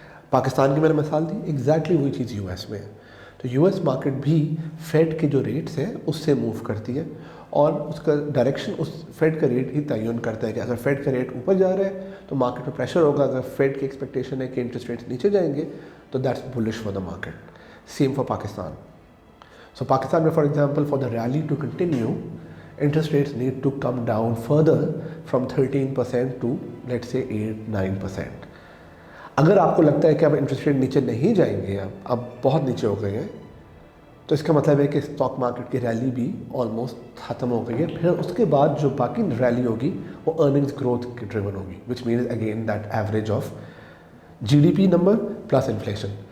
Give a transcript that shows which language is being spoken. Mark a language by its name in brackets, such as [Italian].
[Urdu] پاکستان کی میں نے مثال دی، ایگزیکٹلی وہی چیز یو ایس میں ہے. تو یو ایس مارکیٹ بھی فیڈ کے جو ریٹس ہیں اس سے موو کرتی ہے اور اس کا ڈائریکشن اس فیڈ کا ریٹ ہی تعین کرتا ہے کہ اگر فیڈ کا ریٹ اوپر جا رہا ہے تو مارکیٹ میں پریشر ہوگا. اگر فیڈ کی ایکسپیکٹیشن ہے کہ انٹرسٹ ریٹس نیچے جائیں گے تو [English] That's bullish for the market. Same for Pakistan. So Pakistan میں for example for the rally to continue interest rates need to come down further from 13% to let's say 8-9%. [Urdu] اگر آپ کو لگتا ہے کہ اب انٹرسٹ ریٹ نیچے نہیں جائیں گے، اب بہت نیچے ہو گئے ہیں، تو اس کا مطلب ہے کہ اسٹاک مارکیٹ کی ریلی بھی آلموسٹ ختم ہو گئی ہے. پھر اس کے بعد جو باقی ریلی ہوگی وہ ارننگز گروتھ کی ڈریون ہوگی، [English] Which means again that average of G D P number plus inflation.